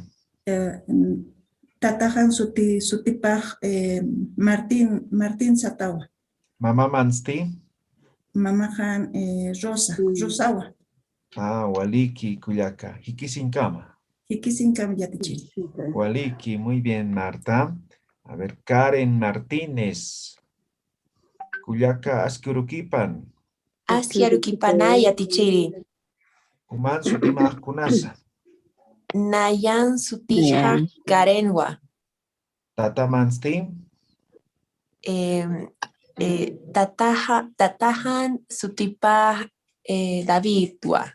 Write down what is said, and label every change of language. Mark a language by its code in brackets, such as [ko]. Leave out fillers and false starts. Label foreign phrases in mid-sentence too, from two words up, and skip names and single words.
[ay] Tatajan sutipaj Martín satawa. Mamá Mansti. Mamajan Rosawa. Waliki Kuyaka. Hikisinkama. Hikisinkam yatichiri. Waliki, [es] muy bien, Marta. A ver, Karen Martínez. [ay] Kuyaka Askiurukipan. Askiarukipanay yatichiri. Kuman Sutimaj Kunasa. Nayan sutija karenwa. Tata Mansti. Tatajan sutipaj Davidwa.